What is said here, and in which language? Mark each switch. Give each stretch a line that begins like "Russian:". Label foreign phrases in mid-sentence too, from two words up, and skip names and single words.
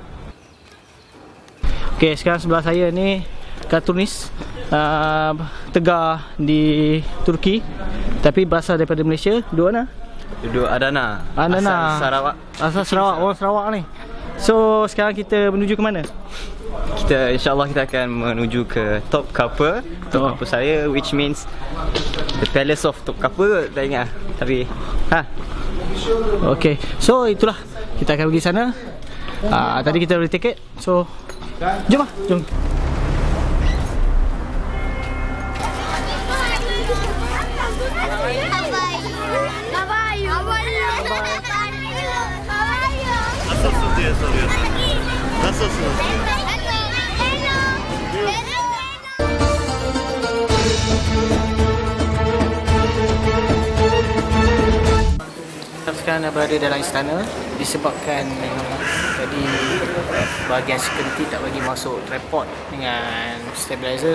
Malay: Okay, sekarang sebelah saya ni kartunis tegar di Turki, tapi berasal daripada Malaysia. Dua mana? Duduk Adana. Adana. Asal Sarawak. Asal Sarawak. Orang Sarawak ni. So sekarang kita menuju ke mana? Kita insyaAllah kita akan menuju ke Topkapı. Topkapı saya,
English: which means the palace of Topkapı.
Malay: Tak ingat tapi Okay, so itulah, kita akan pergi sana. Tadi kita beli tiket. So jom lah, jom.
Turkish: Nasılsın diye soruyorsun. Nasılsınız?
Malay: Sekarang dah berada dalam istana disebabkan tadi bahagian security tak bagi masuk tripod dengan stabilizer.